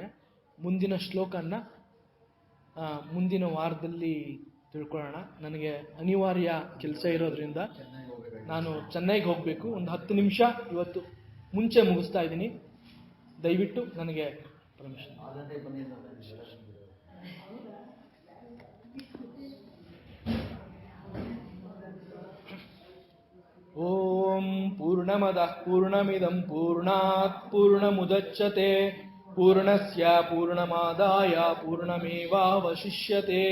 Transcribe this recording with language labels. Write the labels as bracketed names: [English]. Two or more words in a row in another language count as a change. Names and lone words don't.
[Kannada] ಮುಂದಿನ ಶ್ಲೋಕನ ಮುಂದಿನ ವಾರದಲ್ಲಿ ತಿಳ್ಕೊಳ್ಳೋಣ. ನನಗೆ ಅನಿವಾರ್ಯ ಕೆಲಸ ಇರೋದ್ರಿಂದ ನಾನು ಚೆನ್ನೈಗೆ ಹೋಗಬೇಕು. ಒಂದು 10 ನಿಮಿಷ ಇವತ್ತು ಮುಂಚೆ ಮುಗಿಸ್ತಾ ಇದ್ದೀನಿ. ದಯವಿಟ್ಟು ನನಗೆ ಪರ್ಮಿಷನ್. [Sanskrit] ಓಂ ಪೂರ್ಣಮದಃ ಪೂರ್ಣಮಿದಂ ಪೂರ್ಣಾತ್ ಪೂರ್ಣಮುದಚ್ಯತೆ ಪೂರ್ಣಸ್ಯ ಪೂರ್ಣಮಾದಾಯ ಪೂರ್ಣಮೇವಾವಶಿಷ್ಯತೆ.